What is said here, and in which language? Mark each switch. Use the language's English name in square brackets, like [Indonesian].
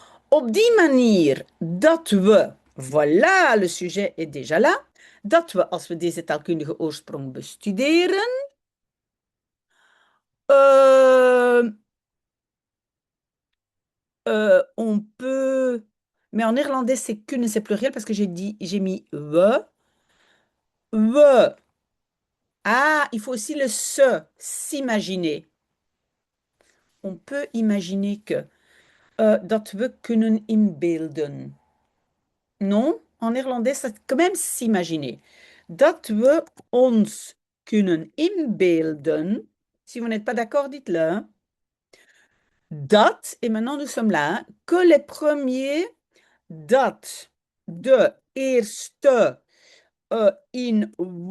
[Dutch] Op die manier dat we, [French] voilà, le sujet est déjà là, [Dutch] dat we, als we deze taalkundige oorsprong bestuderen, [French] euh, on peut, mais en néerlandais, c'est qu'une, c'est pluriel parce que j'ai mis we. We. Ah, il faut aussi le se, s'imaginer. On peut imaginer que [Dutch] dat we kunnen inbeelden. [French] Non, en néerlandais, c'est quand même s'imaginer. [Dutch] Dat we ons kunnen inbeelden. [French] Si vous n'êtes pas d'accord, dites-le, hein. Dat, et maintenant nous sommes là, hein, que les premiers [Dutch] dat de eerste inwoners.